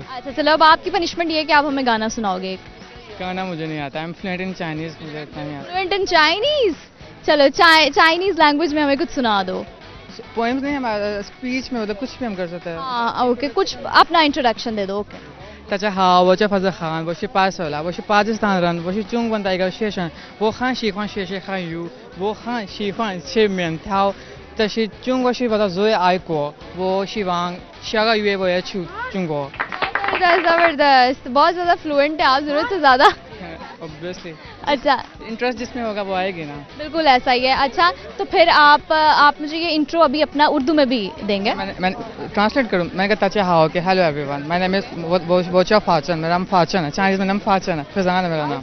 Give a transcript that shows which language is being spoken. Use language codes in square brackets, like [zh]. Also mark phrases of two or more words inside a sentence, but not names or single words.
[hi] अच्छा चलो, अब आपकी पनिशमेंट ये है कि आप हमें गाना सुनाओगे। गाना मुझे नहीं आता, [en] I am fluent in Chinese, [hi] मुझे इतना नहीं आता। [en] Fluent in Chinese? [hi] चलो [en] Chinese language [hi] में हमें कुछ सुना दो। पोएम्स नहीं, हमारा स्पीच में, मतलब कुछ भी हम कर सकते हैं। हाँ ओके, कुछ अपना इंट्रोडक्शन दे दो। ओके। [zh] 大家好，我叫法子涵，我是8岁了，我是巴基斯坦人，我是中文的一个学生，我很喜欢学习汉语，我很喜欢吃面条，但是中国是我的最爱国，我希望下个月我也去中国。 [hi] जबरदस्त, बहुत ज़्यादा फ्लुएंट है आप, ज़रूरत से ज़्यादा। ऑब्वियसली अच्छा, इंटरेस्ट जिसमें होगा वो आएगी ना। बिल्कुल ऐसा ही है। अच्छा तो फिर आप मुझे ये इंट्रो अभी अपना उर्दू में भी देंगे? मैं ट्रांसलेट करूँ। मैंने कहा [zh] 大家好 [hi] के [en] Hello everyone, my name is [hi] वोचा फाचन, मेरा नाम फाचन है, चाइनीज में नाम फाचन है, फिजान है मेरा नाम।